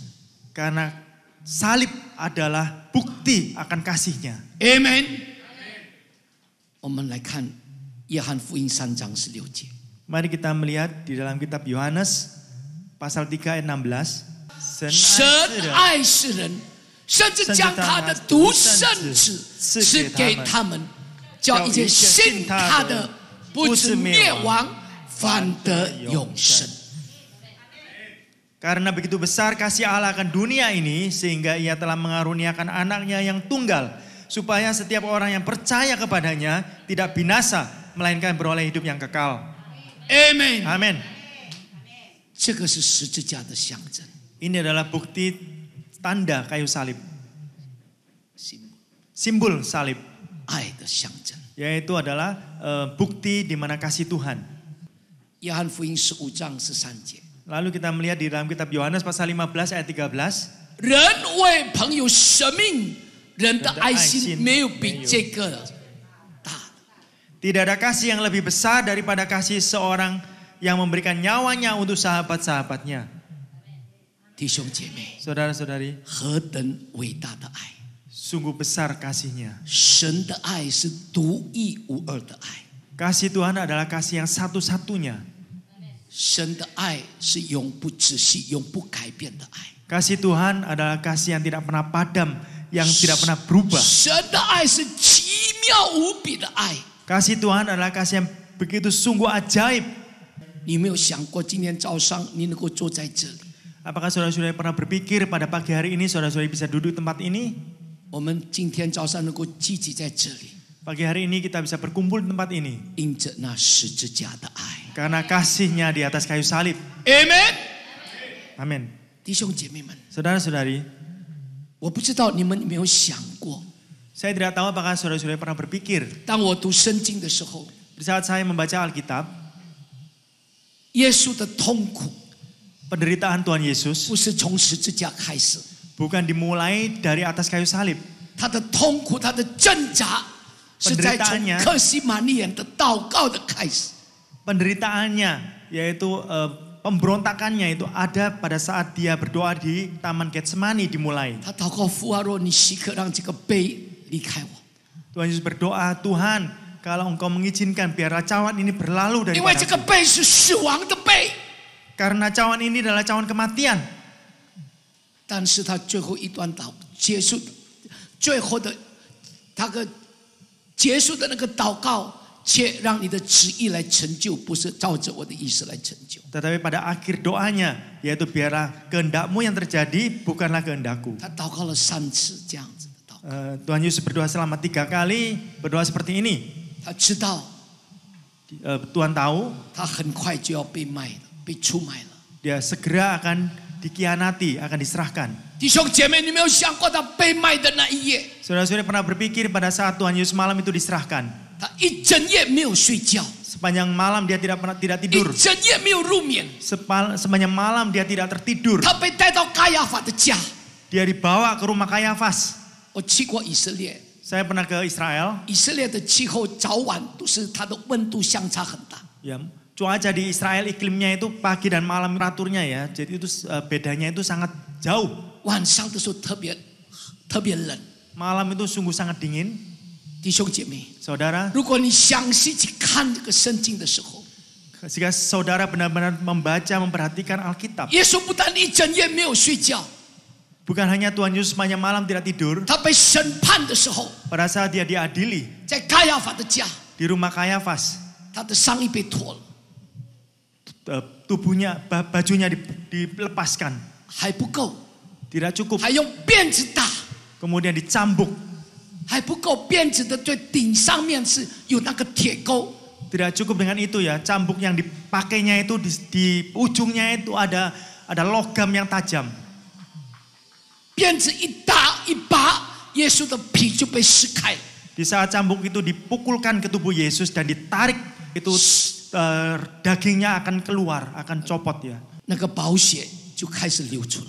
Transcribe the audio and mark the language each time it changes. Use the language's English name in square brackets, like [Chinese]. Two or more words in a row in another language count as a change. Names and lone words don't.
[Indonesian] Karena salib adalah bukti akan kasihnya. [Chinese] Amen。我们来看约翰福音3章16节。 [Indonesian] Mari kita melihat di dalam kitab Yohanes pasal 3 ayat 16. [Chinese] 神爱世人，甚至将他的独生子赐给他们，叫一切信他的不至灭亡，反得永生。 [Indonesian] Karena begitu besar kasih Allah akan dunia ini, sehingga ia telah mengaruniakan anaknya yang tunggal, supaya setiap orang yang percaya kepadanya tidak binasa, melainkan beroleh hidup yang kekal. [Chinese] Amen。 [Indonesian] Amin. [Chinese] 这个是十字架的象征。 [Indonesian] Ini adalah bukti tanda kayu salib. Simbol salib. [Chinese] 爱的象征。 [Indonesian] Yaitu adalah bukti di mana kasih Tuhan. [Chinese] 约翰福音15章13节。 [Indonesian] Lalu kita melihat di dalam kitab Yohanes pasal 15 ayat 13. [Chinese] 人为朋友舍命，人的爱心没有比这个大。 [Indonesian] Tidak ada kasih yang lebih besar daripada kasih seorang yang memberikan nyawanya untuk sahabat-sahabatnya. [Chinese] 弟兄姐妹， [Indonesian] Saudara-saudari, [Chinese] 何等伟大的爱！ [Indonesian] sungguh besar kasihnya. [Chinese] 神的爱是独一无二的爱， [Indonesian] Kasih Tuhan adalah kasih yang satu-satunya. [Chinese] 神的爱是永不止息、永不改变的爱。 [Indonesian] Kasih Tuhan adalah kasih yang tidak pernah padam, yang tidak pernah berubah. [Chinese] 神的爱是奇妙无比的爱。 [Indonesian] Kasih Tuhan adalah kasih yang begitu sungguh ajaib. [Chinese] 你有没有想过今天早上你能够坐在这里？ [Indonesian] Apakah saudara-saudara pernah berpikir pada pagi hari ini saudara-saudara bisa duduk di tempat ini? [Chinese] 我们今天早上能够聚集在这里， [Indonesian] Pagi hari ini kita bisa berkumpul di tempat ini [Chinese] 因着那十字架的爱。 [Indonesian] karena kasihnya di atas kayu salib. [Chinese] Amen。 [Indonesian] Amin. [Chinese] 弟兄姐妹们， [Indonesian] Saudara-saudari, [Chinese] 我不知道你们有没有想过， [Indonesian] saya tidak tahu apakah saudara-saudara pernah berpikir [Chinese] 当我读圣经的时候， [Indonesian] di saat saya membaca Alkitab, [Chinese] 耶稣的痛苦 [Indonesian] penderitaan Tuhan Yesus [Chinese] 不是从十字架开始， [Indonesian] bukan dimulai dari atas kayu salib. [Chinese] 他的痛苦，他的挣扎是在从客西马尼园的祷告的开始。 [Indonesian] Penderitaannya yaitu pemberontakannya itu ada pada saat dia berdoa di Taman Getsemani dimulai. [Chinese] 他祷告父啊，若你许可让这个杯离开我， [Indonesian] Tuhan Yesus berdoa, Tuhan, kalau Engkau mengizinkan biarlah cawan ini berlalu [Chinese] 因为这个 [Indonesian] daripada [Chinese] 杯是死亡的杯。 [Indonesian] karena cawan ini adalah cawan kematian. [Chinese] 但是他最后一段结束，最后的他个结束的那个祷告，且让你的旨意来成就，不是照着我的意思来成就。 [Indonesian] Tetapi pada akhir doanya yaitu biarlah kehendakmu yang terjadi bukanlah kehendakku. [Chinese] 他祷告了3次这样子的祷告， [Indonesian] Tuhan Yesus berdoa selama 3 kali berdoa seperti ini. [Chinese] 他知道 [Indonesian] Tuhan tahu [Chinese] 他很快就要被卖了，被出卖了。 [Indonesian] dia segera akan dikhianati, akan diserahkan. [Chinese] 弟兄姐妹，你没有想过他被卖的那一夜， [Indonesian] Saudara-saudara pernah berpikir pada saat Tuhan Yesus malam itu diserahkan. [Chinese] 他一整夜没有睡觉， [Indonesian] Sepanjang malam dia tidak [Chinese] 一 [Indonesian] tidur. [Chinese] 整夜没有入眠。 [Indonesian] Sepanjang malam dia tidak tertidur. [Chinese] 他被带到该亚法的家。 [Indonesian] Dia dibawa ke rumah Kayafas. [Chinese] 我去过以色列， [Indonesian] Saya pernah ke Israel. [Chinese] 以色列的气候早晚都是它的温度相差很大。 [Indonesian] Ya, cuaca di Israel iklimnya itu pagi dan malam teraturnya ya. Jadi itu bedanya itu sangat jauh. [Chinese] 晚上的时候特别冷。 [Indonesian] Malam itu sungguh sangat dingin. [Chinese] 弟兄姐妹， [Indonesian] Saudara, [Chinese] 如果你详细去看这个圣经的时候， [Indonesian] jika saudara benar-benar membaca, memperhatikan Alkitab, [Chinese] 耶稣不但一整夜没有睡觉， [Indonesian] bukan hanya Tuhan Yesus sepanjang malam tidak tidur. [Chinese] 他被审判的时候， [Indonesian] Pada saat dia diadili [Chinese] 在该亚法的家， [Indonesian] di rumah Kayafas, [Chinese] 他的上衣被脱了， [Indonesian] tubuhnya, bajunya dilepaskan. [Chinese] 还不够， [Indonesian] Tidak cukup. [Chinese] 还用辫子打， [Indonesian] Kemudian dicambuk. [Chinese] 还不够，辫子的最顶上面是有那个铁钩。 [Indonesian] Tidak cukup dengan itu ya. Cambuk yang dipakainya itu di ujungnya itu ada logam yang tajam. [Chinese] 辫子一打一拔，耶稣的皮就被撕开。 [Indonesian] Di saat cambuk itu dipukulkan ke tubuh Yesus dan ditarik, itu dagingnya akan keluar, akan copot ya. [Chinese] 那个宝血就开始流出来。